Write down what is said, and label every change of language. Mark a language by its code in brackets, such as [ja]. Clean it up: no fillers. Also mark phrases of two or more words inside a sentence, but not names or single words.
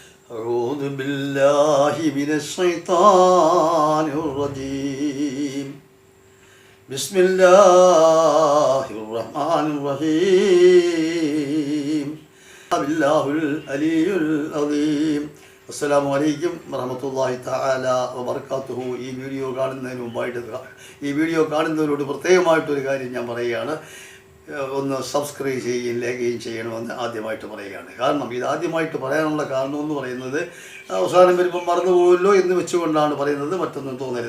[ar] أعوذ بالله من الشيطان الرجيم بسم الله الرحمن الرحيم بالله العلي العظيم السلام عليكم ورحمة الله تعالى وبركاته. [ml] ഈ വീഡിയോ കാണുന്നവരോട് പ്രത്യേകമായിട്ടൊരു കാര്യം ഞാൻ പറയുകയാണ്. ഒന്ന് സബ്സ്ക്രൈബ് ചെയ്യുകയും ലൈക്കുകയും ചെയ്യണമെന്ന് ആദ്യമായിട്ട് പറയുകയാണ്. കാരണം ഇത് ആദ്യമായിട്ട് പറയാനുള്ള കാരണമെന്ന് പറയുന്നത് അവസാനം വരുമ്പോൾ മറന്നുപോകുമല്ലോ എന്ന് വെച്ചുകൊണ്ടാണ് പറയുന്നത്, മറ്റൊന്നും തോന്നരുത്.